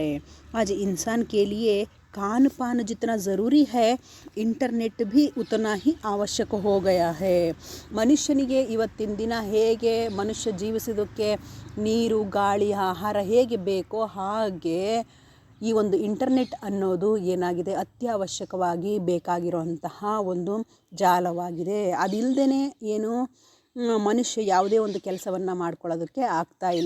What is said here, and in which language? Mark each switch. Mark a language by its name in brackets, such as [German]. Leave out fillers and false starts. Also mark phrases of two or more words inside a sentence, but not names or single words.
[Hindi] आज इंसान के लिए खान पान जितना ज़रूरी है, ಇಂಟರ್ನೆಟ್ भी उतना ही आवश्यक हो गया है. [Kannada] ಮನುಷ್ಯನಿಗೆ ಇವತ್ತಿನ ದಿನ ಹೇಗೆ ಮನುಷ್ಯ ಜೀವಿಸೋದಕ್ಕೆ ನೀರು, ಗಾಳಿ, ಆಹಾರ ಹೇಗೆ ಬೇಕೋ ಹಾಗೆ ಈ ಒಂದು ಇಂಟರ್ನೆಟ್ ಅನ್ನೋದು ಏನಾಗಿದೆ, ಅತ್ಯವಶ್ಯಕವಾಗಿ ಬೇಕಾಗಿರುವಂತಹ ಒಂದು ಜಾಲವಾಗಿದೆ. ಅದಿಲ್ಲದೇ ಏನು ಮನುಷ್ಯ ಯಾವುದೇ ಒಂದು ಕೆಲಸವನ್ನು ಮಾಡ್ಕೊಳ್ಳೋದಕ್ಕೆ ಆಗ್ತಾ ಇಲ್ಲ.